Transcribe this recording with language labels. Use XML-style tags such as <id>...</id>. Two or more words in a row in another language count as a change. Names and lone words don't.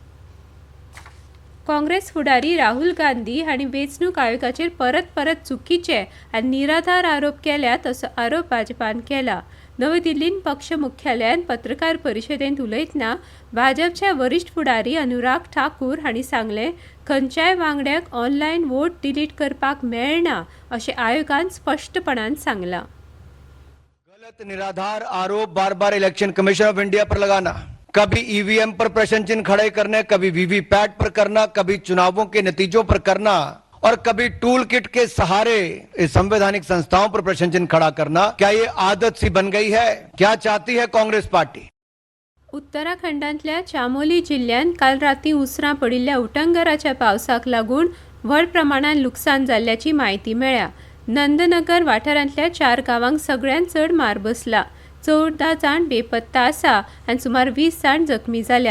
<kok>काँग्रेस फुडारी राहुल गांधी हांणी वेंचणूक आयोगाचेर परत चुकीचे आनी निराधार आरोप केल्यात असो आरोप भाजपान केला। नवी दिल्लींत पक्ष मुख्यालयात पत्रकार परिशदेंत उलयतना भाजपचे वरिश्ठ फुडारी अनुराग ठाकूर हांणी सांगलें, खंयच्याय वांगड्याक</kok> <en>online vote delete</en> <kok>करपाक मेळना अशें आयोगान स्पश्टपणान सांगलां।</kok> <hi>गलत निराधार आरोप बार-बार इलेक्शन कमीशन ऑफ इंडिया पर लगाना, कभी EVM पर प्रश्न चिन्ह खड़े करने, कभी VVPAT पर करना, कभी चुनावों के नतीजों पर करना और कभी</hi> <en>tool kit</en> <hi>के सहारे इस संवैधानिक संस्थाओं पर प्रश्न चिन्ह खड़ा करना, क्या ये आदत सी बन गई है? क्या चाहती है कांग्रेस पार्टी?</hi> <kok>उत्तराखंडांतल्या चामोली जिल्ह्यात काल राती उसरां पडिल्ल्या उटंगराच्या पावसाक लागून व्हड प्रमाणात लुकसाण जाल्ल्याची म्हायती मेळ्ळ्या। नंदनगर वाठारांतल्या 4 गांवांक सगळ्यांत चड मार बसला। 14 जाण बेपत्ता आसा आनी सुमार 20 जाण जखमी जाल्यात।</kok>